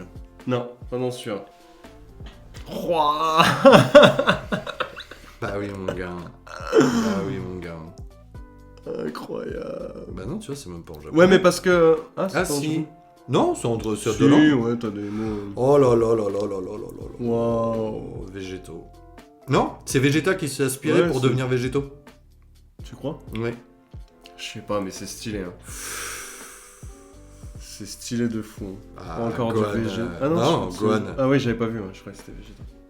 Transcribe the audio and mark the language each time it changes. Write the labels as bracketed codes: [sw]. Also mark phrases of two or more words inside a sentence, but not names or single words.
[fr] Non, pas dans celui-là. Ouah. Bah oui, mon gars. Bah oui, mon gars. Incroyable. Bah non, tu vois, c'est même pas en japonais. Ouais, mais parce que... Ah, c'est Ah pas en si. japonais. Non, c'est entre c'est Si, de l'an. ouais, t'as des mots... Oh là là là là là là là là. Waouh. Végétaux. Non, c'est Vegeta qui s'est aspiré Ouais, pour c'est- devenir végétaux. Tu crois? Ouais. Je sais pas, mais c'est stylé, hein. C'est stylé de fou. Hein. Ah, Encore Gohan, du Vegeta. non, c'est- Gohan. Ah ouais, j'avais pas vu, ouais. Je croyais que c'était Vegeta.